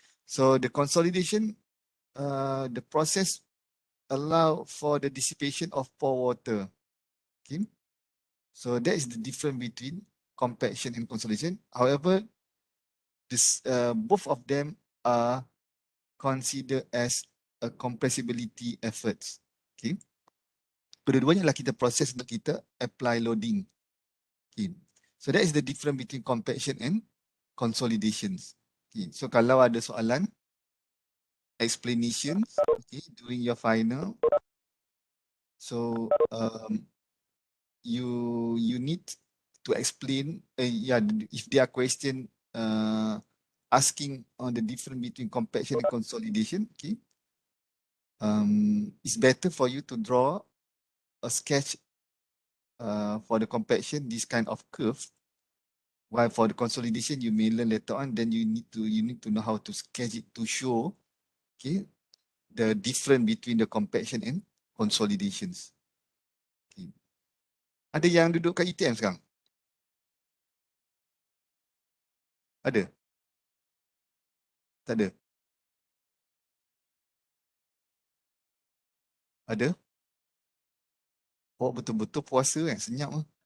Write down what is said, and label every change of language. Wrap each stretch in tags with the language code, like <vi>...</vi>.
<en>So the consolidation, the process allow for the dissipation of pore water. Okay. So that is the difference between compaction and consolidation. However, both of them are considered as a compressibility efforts. Okay.</en> <ms>Kedua-duanya adalah kita proses untuk kita</ms> <en>apply loading. Okay. So that is the difference between compaction and consolidations. Okay. So</en> <ms>kalau ada soalan,</ms> <en>explanations, okay, during your final, so you need to explain, yeah, if there are question asking on the difference between compaction and consolidation, okay, it's better for you to draw a sketch for the compaction, this kind of curve. While for the consolidation, you may learn later on, then you need to know how to sketch it to show, okay, the difference between the compaction and consolidations. Okay.</en> <ms>Ada yang duduk kat ETM sekarang? Ada? Tak ada? Ada? Oh, betul-betul puasa kan, senyap lah.</ms>